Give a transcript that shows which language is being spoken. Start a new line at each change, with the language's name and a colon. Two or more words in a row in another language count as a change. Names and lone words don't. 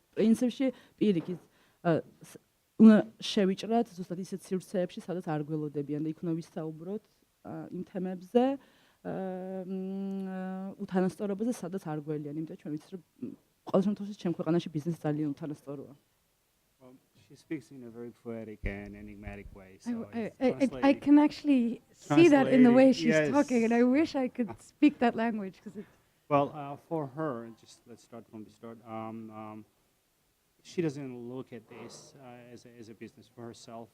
Georgian: პრინციპში პირიქით უნდა შევიჭრათ ზუსტად ისეთ სივრცეებში, სადაც არ გველოდებიან და იქ უნდა ვისაუბროთ იმ თემებზე, უთანასწორობაზე, სადაც არ გველიან, იმიტომ ჩვენ ვიცით, რომ ყოველ შემთხვევაში ჩემ ქვეყანაში ბიზნესი ძალიან უთანასწოროა.
English: She speaks in a very poetic and enigmatic way. So I can actually see that in the way she's Yes. talking, and I wish I could speak that language, because it's Well, for her, just let's start from the start. She doesn't look at this as a business for herself.